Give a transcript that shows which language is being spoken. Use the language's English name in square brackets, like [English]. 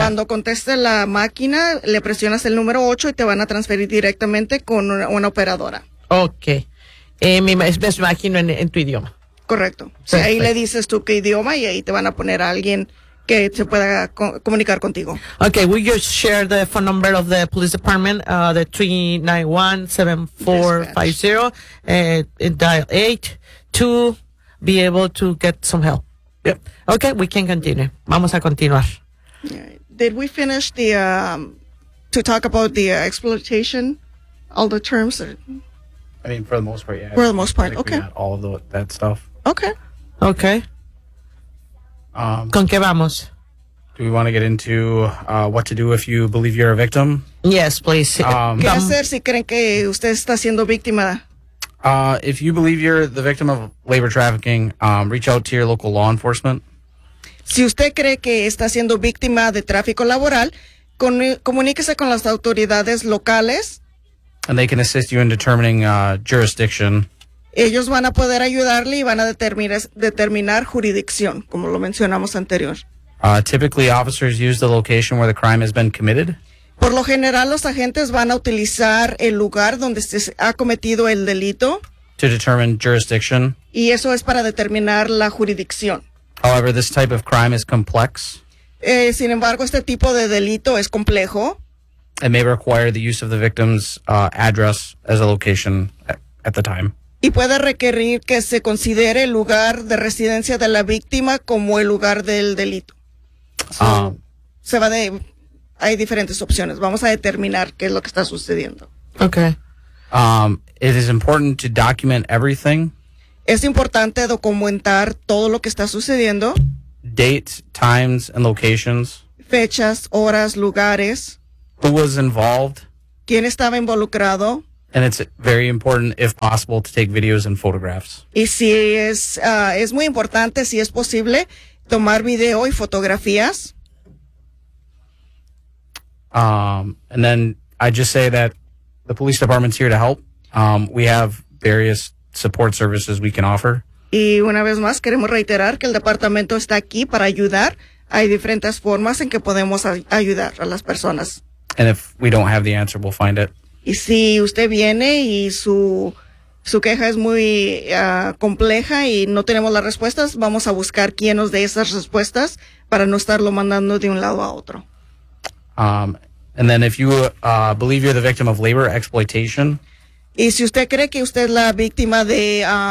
[Spanish] Cuando conteste la máquina, le presionas el número 8 y te van a transferir directamente con una operadora. Ok. Me imagino en tu idioma. Correcto. Sí, ahí le dices tú qué idioma y ahí te van a poner a alguien que se pueda comunicar contigo. [English] Okay, will you share the phone number of the police department, the 391-7450, dial 8 to be able to get some help. Yep. Okay, we can continue. [Spanish] Vamos a continuar. [English] Did we finish the to talk about the exploitation, all the terms? I mean, for the most part, yeah. For the most part, okay. All of that stuff. Okay. [Spanish] Okay. ¿Con qué vamos? [English] Do we want to get into what to do if you believe you're a victim? Yes, please. [Spanish] ¿Qué hacer si creen que usted está siendo víctima? [English] If you believe you're the victim of labor trafficking, reach out to your local law enforcement. [Spanish] Si usted cree que está siendo víctima de tráfico laboral, comuníquese con las autoridades locales. [English] And they can assist you in determining jurisdiction. [Spanish] Ellos van a poder ayudarle y van a determinar jurisdicción, como lo mencionamos anterior. [English] Typically, officers use the location where the crime has been committed. [Spanish] Por lo general, los agentes van a utilizar el lugar donde se ha cometido el delito. [English] To determine jurisdiction. [Spanish] Y eso es para determinar la jurisdicción. [English] However, this type of crime is complex. [Spanish] Sin embargo, este tipo de delito es complejo. [English] It may require the use of the victim's address as a location at the time. [Spanish] Y puede requerir que se considere el lugar de residencia de la víctima como el lugar del delito. Se va de... Hay diferentes opciones. Vamos a determinar qué es lo que está sucediendo. [English] Okay. It is important to document everything. [Spanish] Es importante documentar todo lo que está sucediendo. [English] Dates, times, and locations. [Spanish] Fechas, horas, lugares. [English] Who was involved? [Spanish] ¿Quién estaba involucrado? [English] And it's very important, if possible, to take videos and photographs. [Spanish] Y si es, es muy importante, si es posible, tomar video y fotografías. [English] And then I just say that the police department's here to help. We have various support services we can offer. [Spanish] Y una vez más, queremos reiterar que el departamento está aquí para ayudar. Hay diferentes formas en que podemos ayudar a las personas. [English] And if we don't have the answer, we'll find it. [Spanish] Y si usted viene y su queja es muy compleja y no tenemos las respuestas, vamos a buscar quién nos dé esas respuestas para no estarlo mandando de un lado a otro. [English] And then if you believe you're the victim of labor exploitation. [Spanish] Y si usted cree que usted es la víctima de...